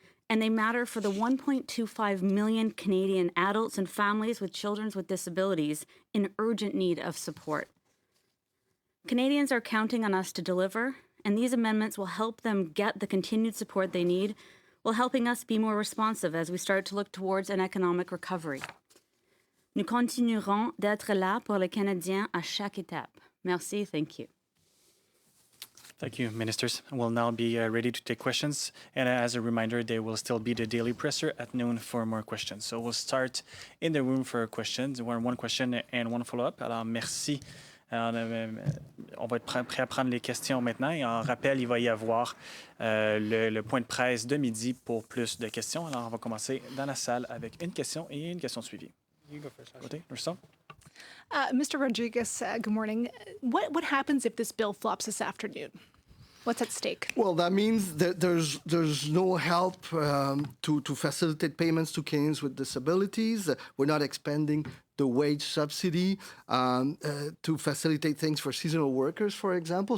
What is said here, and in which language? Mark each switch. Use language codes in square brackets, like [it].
[en] And they matter for the 1.25 million Canadian adults and families with children with disabilities in urgent need of support. Canadians are counting on us to deliver, and these amendments will help them get the continued support they need, while helping us be more responsive as we start to look towards an economic recovery. [fr] Nous continuerons d'être là pour les Canadiens à chaque étape. Merci, [en] thank you. Thank you, ministers. We'll now be ready to take questions. And as a reminder, there will still be the Daily Presser at noon for more questions. So we'll start in the room for questions. One question and one follow-up. [fr] Alors, merci. Alors, on va être prêt à prendre les questions maintenant. Et en rappel, il va y avoir le point de presse de midi pour plus de questions. Alors, on va commencer dans la salle avec une question et une question suivie. [en] You go first. Rousseau. Mr. Rodriguez, good morning. What happens if this bill flops this afternoon? What's at stake? Well, that means that there's no help to facilitate payments to Canadians with disabilities. We're not expanding the wage subsidy to facilitate things for seasonal workers, for example.